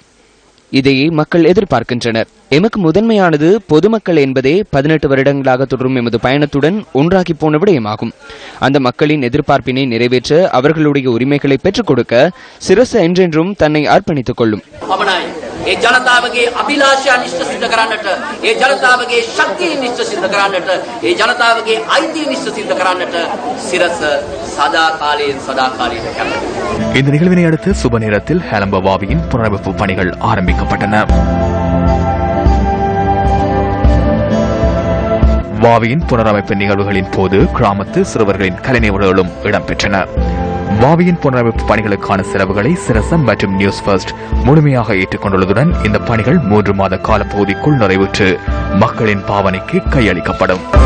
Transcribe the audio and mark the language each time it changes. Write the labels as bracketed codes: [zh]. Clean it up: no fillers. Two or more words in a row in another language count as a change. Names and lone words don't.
[ta] இதையே மக்கள் எதிர்பார்க்கின்றனர். எமக்கு முதன்மையானது பொதுமக்கள் என்பதே 18 வருடங்களாக தொடரும் எமது பயணத்துடன் ஒன்றாகி போன விடயமாகும். அந்த மக்களின் எதிர்பார்ப்பினை நிறைவேற்ற அவர்களுடைய உரிமைகளை பெற்றுக் கொடுக்க சிரச என்றென்றும் தன்னை அர்ப்பணித்துக் கொள்ளும். [si] ඒ ජනතාවගේ අභිලාෂයන් ඉෂ්ට සිද්ධ කරන්නට, ඒ ජනතාවගේ ශක්තියින් ඉෂ්ට සිද්ධ කරන්නට, ඒ ජනතාවගේ අයිතීන් ඉෂ්ට සිද්ධ කරන්නට සිරස සදාකාලයෙන් සදාකාලයට කැමැති. [ta] இந்த நிகழ்வினை அடுத்து சுப நேரத்தில் ஹேலம்பவாவியின் புனரமைப்பு பணிகள் ஆரம்பிக்கப்பட்டன. வாவியின் புனரமைப்பு நிகழ்வுகளின் போது கிராமத்து சிறுவர்களின் கலைநிகழ்வுகளும் இடம்பெற்றன. வாவியின் புனரமைப்பு பணிகளுக்கான செலவுகளை சிரசம் மற்றும் நியூஸ் ஃபர்ஸ்ட் முழுமையாக ஏற்றுக்கொண்டுள்ளதுடன் இந்த பணிகள் 3 மாத காலப்பகுதிக்குள் நிறைவுற்று மக்களின் பாவனைக்கு கையளிக்கப்படும்.